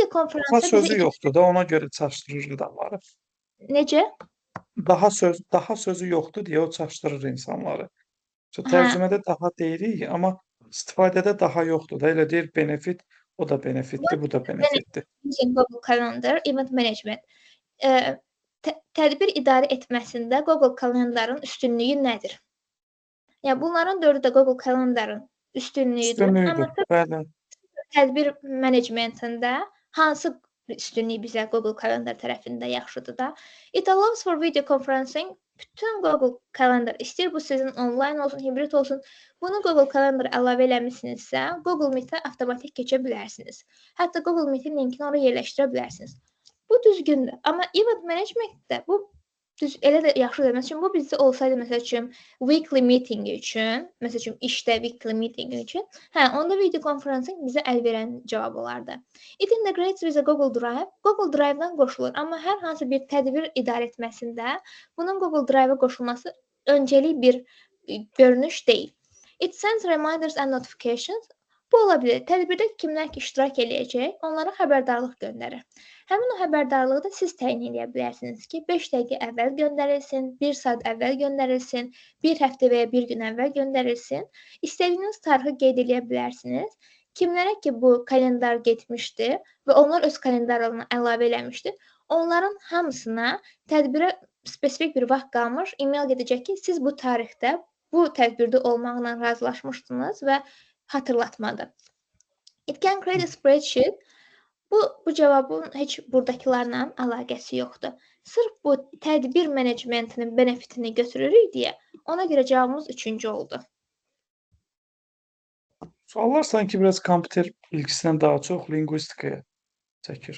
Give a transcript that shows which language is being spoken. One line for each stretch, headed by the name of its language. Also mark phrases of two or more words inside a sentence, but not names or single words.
Azerbaijani: Daha konferansda bizə sözü yoxdur da, ona görə çaşdırır adamları. necə? Daha sözü yoxdur deyə o çaşdırır insanları. Hə, Tərcümədə daha deyirik, amma istifadədə daha yoxdur da. Elə deyir benefit, o da benefitdir, bu da benefitdir.
English: using Google Calendar, event management.
Azerbaijani: Tədbir idarə etməsində Google Calendarın üstünlüyü nədir? Yəni bunların dördü də Google Calendarın üstünlüyüdür. Amma Üstünlüyüdür, bəli. tədbir menecmentində hansı üstünlük bizə Google Calendar tərəfində yaxşıdır da?
English: It allows for video conferencing.
Azerbaijani: Bütün Google Calendar istəyir bu sizin online olsun, hibrid olsun. Bunu Google Calendar əlavə eləmisinizsə, Google Meet-ə avtomatik keçə bilərsiniz. Hətta Google Meet-in linkini oraya yerləşdirə bilərsiniz. Bu düzgündür. Amma
English: event managementdə
Azerbaijani: bu elə də yaxşıdır. Məsələn, bu bizdə olsaydı, məsəl üçün,
English: weekly meeting
Azerbaijani: üçün, məsəl üçün, işdə
English: weekly meeting
Azerbaijani: üçün, onda video konferansın bizə əl verən cavab olardı.
English: It integrates with a Google Drive.
Azerbaijani: Google Drive-dan qoşulur. Amma hər hansı bir tədbir idarə etməsində bunun Google Drive-a qoşulması öncəlik bir görünüş deyil.
English: It sends reminders and notifications.
Azerbaijani: Bu ola bilər. Tədbirdə kimlər ki iştirak eləyəcək, onlara xəbərdarlıq göndərir. Həmin o xəbərdarlığı da siz təyin edə bilərsiniz ki, 5 dəqiqə əvvəl göndərilsin, 1 saat əvvəl göndərilsin, 1 həftə və ya 1 gün əvvəl göndərilsin. İstədiyiniz tarixi qeyd edə bilərsiniz. Kimlərə ki bu kalendar getmişdi və onlar öz kalendarlarına əlavə eləmişdi, onların hamısına tədbirə spesifik bir vaxt qalmış e-mail gedəcək ki, siz bu tarixdə bu tədbirdə olmaqla razılaşmışdınız və hatırlatmadı.
English: It can create a spreadsheet.
Azerbaijani: Bu cavabın heç buradakilərlə əlaqəsi yoxdur. Sırf bu tədbir menecmentinin benefitini götürürük deyə, ona görə cavabımız 3-cü oldu. Suallar sanki biraz kompüter bilgisindən daha çox linguistikaya çəkir.